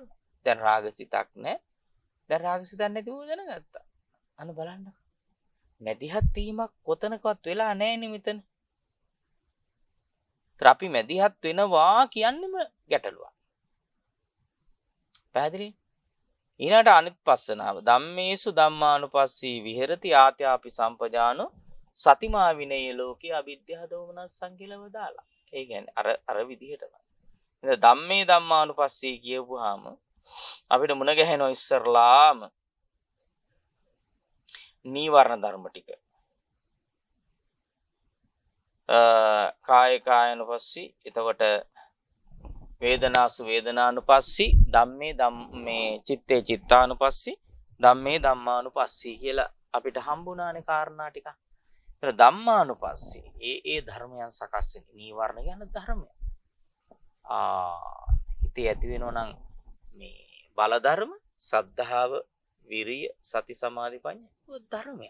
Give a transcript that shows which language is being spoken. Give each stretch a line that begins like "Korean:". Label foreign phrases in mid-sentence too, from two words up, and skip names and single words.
Sinhala: දැන් රාග සිතක් නැහැ. දැන් රාග සිතක් නැතිව දැනගත්තා. අන්න බලන්න. මැදිහත් වීමක් කොතනකවත් වෙලා නැහැ නේ මෙතන. අපි මැදිහත් වෙනවා කියන්නේම ගැටලුවක්. පැහැදිලි? ඊළඟට අනිත් පස්සනාව
Pali: ධම්මේසු ධම්මානුපස්සී විහෙරති ආත්‍යාපි සම්පජානෝ සතිමා විනේය ලෝකේ අවිද්‍යාව දෝමනස්සං
Sinhala: කියලා වදාලා. ඒ කියන්නේ අර විදිහටම. ඉතින්
Pali: ධම්මේ ධම්මානුපස්සී
Sinhala: කියවුවාම අපිට මුණ ගැහෙනවා ඉස්සරලාම නීවරණ ධර්ම ටික.
Pali: කාය කායනුපස්සී, එතකොට වේදනාසු වේදනානුපස්සී, ධම්මේ ධම්මේ චිත්තේ චිත්තානුපස්සී, ධම්මේ ධම්මානුපස්සී
Sinhala: කියලා අපිට හම්බුණානේ කාරණා ටික. ඒක ධම්මානුපස්සී. ඒ ධර්මයන් සකස් වෙන නීවරණ කියන ධර්මය. හිතේ ඇති වෙනවා නම් මේ බල ධර්ම, සද්ධාව, විරිය, සති සමාධි ප්‍රඥා ධර්මය.